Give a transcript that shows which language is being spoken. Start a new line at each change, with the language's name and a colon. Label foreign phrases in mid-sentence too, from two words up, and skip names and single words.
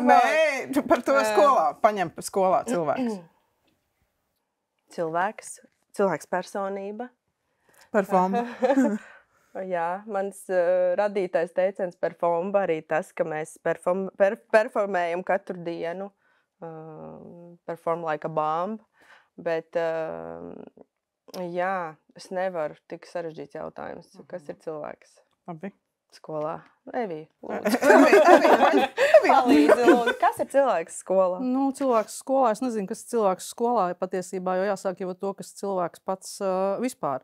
Latvian: Nē, par to skolā. Paņem skolā cilvēks. Cilvēks personība. Perfomba. Jā, mans radītais teiciens perfomba arī tas, ka mēs performējam katru dienu.
English: Perform like a bomb.
Latvian: Bet, jā, es nevaru tik sarežģīts jautājums. Kas ir cilvēks? Labi. Skolā. Evija, lūdzu. Palīdzi, lūdzu. Kas ir cilvēks skolā? Cilvēks skolā, es nezinu, kas ir cilvēks skolā patiesībā, jo jāsāk jau to, kas cilvēks pats vispār.